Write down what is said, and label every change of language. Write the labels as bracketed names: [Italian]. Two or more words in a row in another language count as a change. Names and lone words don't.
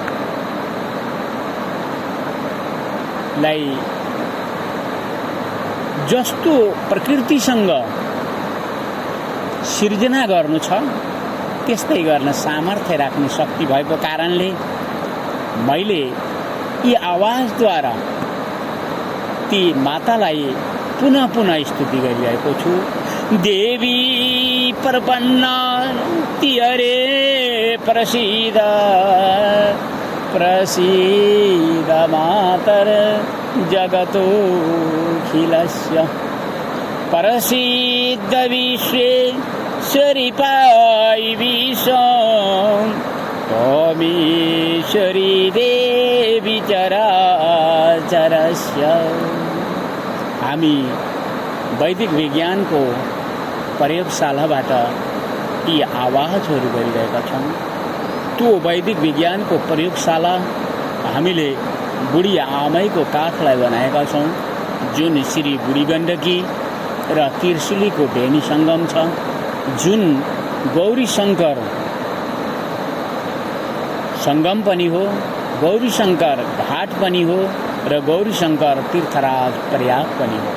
[Nepali] जस्तो प्रकृतिसँग सृजना गर्नु छ त्यस्तै गर्न सामर्थ्य राख्ने शक्ति भएको कारणले मैले यी आवाजद्वारा ती मातालाई पुनः पुनः स्तुति गरिरहेको छु। [Sanskrit] देवी प्रपन्न तिहरे प्रसीद प्रसीद मातर जगतो खिलस्य प्रसीद विश्वेश्वरी पाई विश्वं त्वमीश्वरी देवी चराचरस्य। [Nepali] हामी वैदिक विज्ञानको प्रयोगशालाबाट यी आवाजहरू गरिरहेका छौँ। त्यो वैदिक विज्ञानको प्रयोगशाला हामीले बुढी आमैको काखलाई बनाएका छौँ, जुन श्री बुढी गण्डकी र त्रिशुलीको भेनी सङ्गम छ, जुन गौरी शङ्कर सङ्गम पनि हो, गौरी शङ्कर घाट पनि हो र गौरी शङ्कर तीर्थराज प्रयाग पनि हो।